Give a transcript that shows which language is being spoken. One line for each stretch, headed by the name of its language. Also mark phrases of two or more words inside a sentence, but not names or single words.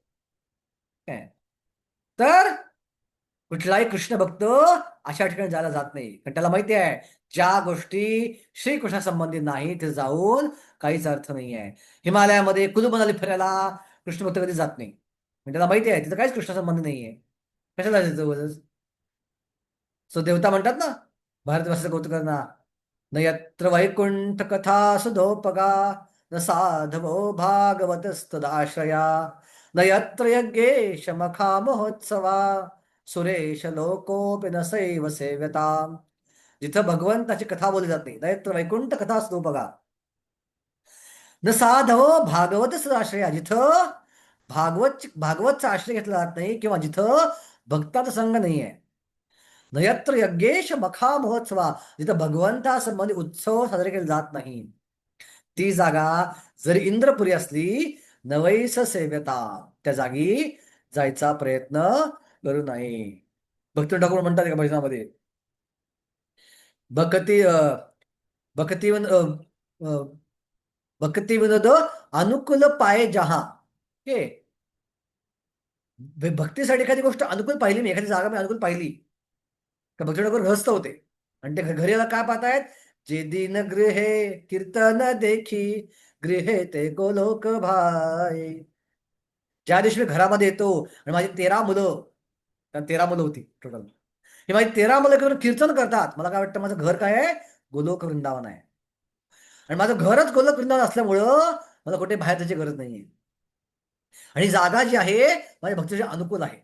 Marathi: काय तर कुठलाही कृष्ण भक्त अशा ठिकाणी जायला जात नाही, कारण त्याला माहिती आहे ज्या गोष्टी श्रीकृष्णा संबंधित नाही ते जाऊन काहीच अर्थ नाही आहे. हिमालयामध्ये कुलू मनाली फिरायला कृष्ण भक्त कधी जात नाही, म्हणजे त्याला माहिती आहे तिथं काहीच कृष्णा संबंध नाहीये, कशाला जायचं? सो देवता म्हणतात ना, भारतवासाचं कौतुक करणार,
Sanskrit: न यत्र वैकुंठ कथा सुधोपगा, न साधवो भागवतस्तदाश्रया, न यत्र यज्ञेश मखा महोत्सवा, सुरेश लोकोपि न सैव सेव्यता.
Marathi: जिथं भगवंताची कथा बोलली जाते,
Sanskrit: न यत्र वैकुंठ कथा सुधोपगा, न साधवो भागवत सदाश्रया,
Marathi: जिथं भागवतचा आश्रय घेतला जात नाही किंवा जिथं भक्ताचा संघ नाहीये.
Sanskrit: नयत्र यज्ञेश मखा महोत्सवा,
Marathi: जिथं भगवंतासंबंधी उत्सव साजरे केले जात नाही, ती जागा जरी इंद्रपुरी असली
Sanskrit: नवैस सेव्यता,
Marathi: त्या जागी जायचा प्रयत्न करू नये. भक्त ठाकूर म्हणतात एका भजनामध्ये,
Bangla: ভক্তি ভক্তি ভক্তি বিনোদ অনুকূল পায়ে যাহা.
Marathi: हे भक्तीसाठी एखादी गोष्ट अनुकूल पाहिली, मी एखादी जागा मी अनुकूल पाहिली का भक्ती ठाकूर ग्रस्त होते, आणि ते घरी काय पाहतायत,
Bangla: যে দিন গৃহে কীর্তন দেখি, গৃহে তে গোলোক ভাই.
Marathi: ज्या दिवशी मी घरामध्ये येतो आणि माझी 13 मुलं, 13 मुलं होती टोटल, ही माझी 13 मुलं कीर्तन करतात, मला काय वाटतं माझं घर काय आहे? गोलोक वृंदावन आहे. आणि माझं घरच गोलोक वृंदावन असल्यामुळं मला कुठे बाहेर जायची गरज नाहीये, आणि जागा जी आहे माझ्या भक्तीच्या अनुकूल आहे.